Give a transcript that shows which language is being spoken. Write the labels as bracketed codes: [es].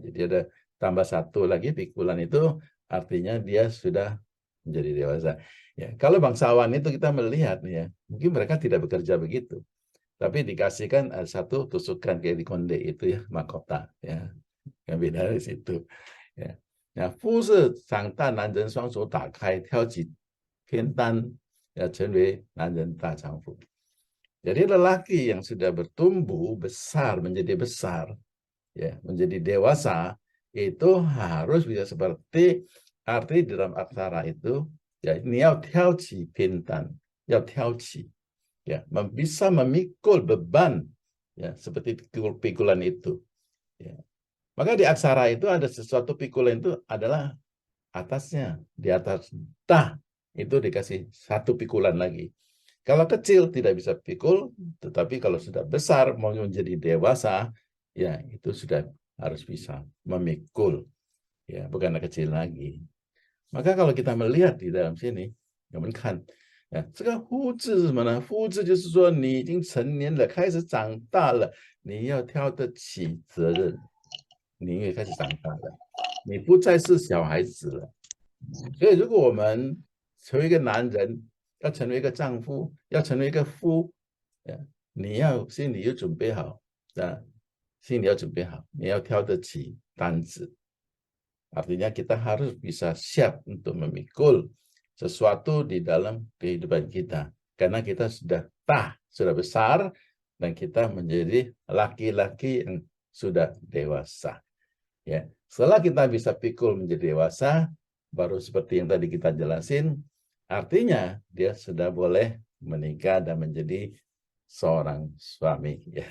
[id] Jadi ada tambah satu lagi pikulan, itu artinya dia sudah menjadi dewasa. Ya, kalau bangsawan itu kita melihat ya, mungkin mereka tidak bekerja begitu, tapi dikasihkan satu tusukan kayak di konde itu ya, mahkota ya, yang beda dari situ ya. [zh] Nah, fu是长大男人双手打开，挑起偏单，要成为男人大丈夫. [id] Jadi lelaki yang sudah bertumbuh besar menjadi besar, ya, menjadi dewasa, itu harus bisa seperti arti dalam aksara itu ya, ini [zh] yao tiao qi pintan, yao tiao qi [id] ya, bisa memikul beban ya, seperti pikulan itu ya. Maka di aksara itu ada sesuatu pikulan, itu adalah atasnya, di atas ta itu dikasih satu pikulan lagi. Kalau kecil tidak bisa pikul, tetapi kalau sudah besar mau menjadi dewasa ya, itu sudah harus bisa memikul ya, bukan kecil lagi. Maka kalau kita melihat di dalam sini, kita kan ya, [zh] 这个夫字是什么呢？夫字就是说你已经成年了，开始长大了，你要挑得起责任，你也开始长大了，你不再是小孩子了。所以如果我们成为一个男人，要成为一个丈夫，要成为一个夫，你要心里要准备好，心里要准备好，你要挑得起担子。 [id] Artinya kita harus bisa siap untuk memikul sesuatu di dalam kehidupan kita. Karena kita sudah besar, dan kita menjadi laki-laki yang sudah dewasa. Ya, setelah kita bisa pikul menjadi dewasa, baru seperti yang tadi kita jelasin, artinya dia sudah boleh menikah dan menjadi seorang suami.